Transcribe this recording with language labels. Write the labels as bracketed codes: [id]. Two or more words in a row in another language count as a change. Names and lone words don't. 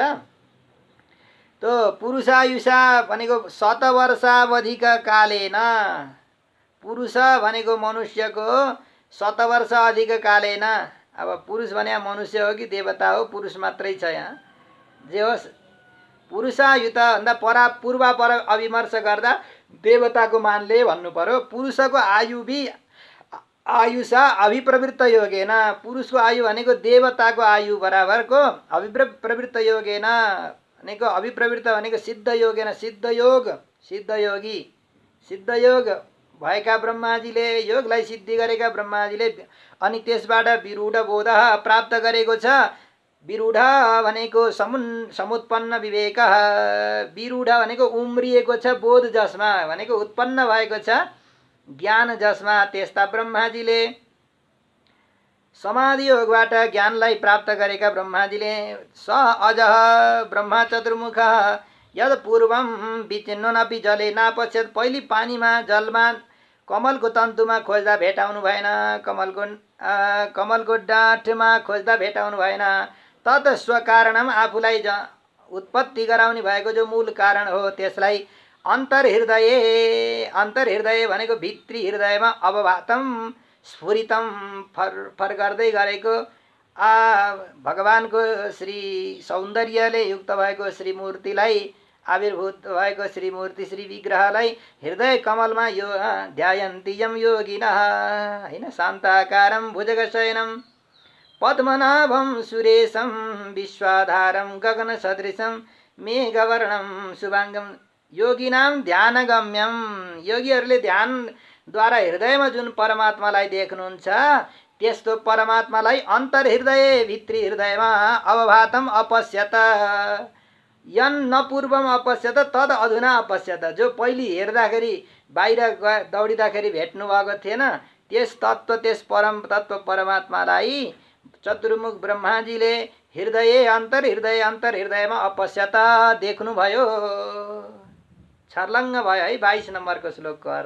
[ne] तो पुरुषायुषा भनेको 100 [sa] वर्षावधिका कालेन, [ne] पुरुष भनेको मनुष्यको 100 वर्ष [sa] अधिक कालेन। [ne] अब पुरुष भने मनुष्य हो कि देवता हो, पुरुष मात्रै छ यहाँ। जे होस् पुरुषायुत भन्दा पूर्वापर अविमर्श गर्दा देवताको मानले भन्नु पर्यो। पुरुषको आयु भी [sa] आयुषा अभिप्रवृत्त योगेन, [ne] पुरुषको आयु भनेको देवताको आयु बराबरको [sa] अभिप्रवृत्त योगेन [ne] भनेको, अभिप्रवृत्त भनेको [sa] सिद्ध योगेन, [ne] सिद्धयोगी सिद्धयोग भएका ब्रह्माजीले, योगलाई सिद्धि गरेका ब्रह्माजीले अनि त्यसबाट विरूढ बोध प्राप्त गरेको छ। विरूढ भनेको समुत्पन्न विवेक, विरूढ भनेको उम्रिएको छ, बोध जसमा भनेको उत्पन्न भएको छ ज्ञान जसमा, त्यस्ता ब्रह्माजीले समाधि योगबाट ज्ञानलाई प्राप्त गरेका ब्रह्माजीले [sa] स अजः ब्रह्मा चतुर्मुख यद पूर्वम विचिन्नपि जले नापश्यत, [ne] पहिले पानीमा जलमा कमलको तन्तुमा खोज्दा भेटाउनु भएन, कमलको डाँठमा खोज्दा भेटाउनु भएन। [sa] तत् स्वकारणम [ne] आफूलाई उत्पत्ति गराउने भएको जो मूल कारण हो त्यसलाई अन्तर्हृदय भनेको भित्री हृदयमा [sa] अवभातम स्फुरितम [ne] फर गर्दै गरेको भगवानको श्री सौन्दर्यले युक्त भएको श्रीमूर्तिलाई, आविर्भूत भएको श्रीमूर्ति श्री विग्रहलाई हृदय कमलमा [sa] यो ध्यायन्ति यम योगिनः [ne] हैन। [sa] शान्ताकारं भुजगशयनं पद्मनाभं सुरेशं विश्वाधारं गगनसदृशं मेघवर्णं शुभाङ्गं योगिनां ध्यानगम्यं। [ne] योगीहरूले ध्यानद्वारा हृदयमा जुन परमात्मालाई देख्नुहुन्छ त्यस्तो परमात्मालाई अन्तर्हृदय भित्री हृदयमा [sa] अवभातम अपश्यत यन न पूर्वम अपश्यत तद अधुना अपश्यत। [ne] जो पहिले हेर्दाखेरि बाहिर दौडिँदाखेरि भेट्नु भएको थिएन त्यस तत्त्व त्यस परम तत्त्व परमात्मालाई चतुर्मुख ब्रह्माजीले अन्तर्हृदयमा अपश्यत देख्नुभयो। छर्लङ्ग भयो है 22 नम्बरको श्लोकको अर्थ।